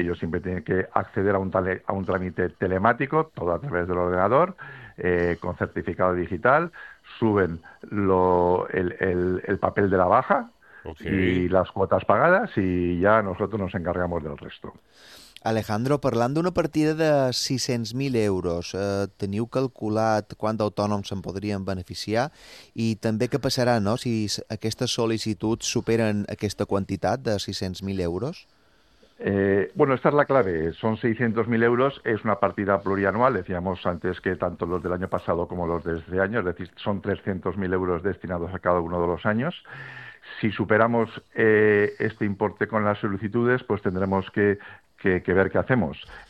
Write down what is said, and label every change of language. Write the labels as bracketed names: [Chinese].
[Spanish] Ellos siempre tienen que acceder a un trámite telemático, todo a través del ordenador, con certificado digital. Suben el papel de la baja y las cuotas pagadas y ya nosotros nos encargamos del resto. [Catalan] Alejandro, parlant d'una partida de 600.000 euros, teniu calculat quant d'autònoms se'n podrien beneficiar i també què passarà, no?, si aquestes sol·licituds superen aquesta quantitat de 600.000 euros? [Spanish] Bueno, esta es la clave. Son 600.000 euros, es una partida plurianual. Decíamos antes que tanto los del año pasado como los de este año, es decir, son 300.000 euros destinados a cada uno de los años. Si superamos este importe con las solicitudes, pues tendremos que ver qué hacemos.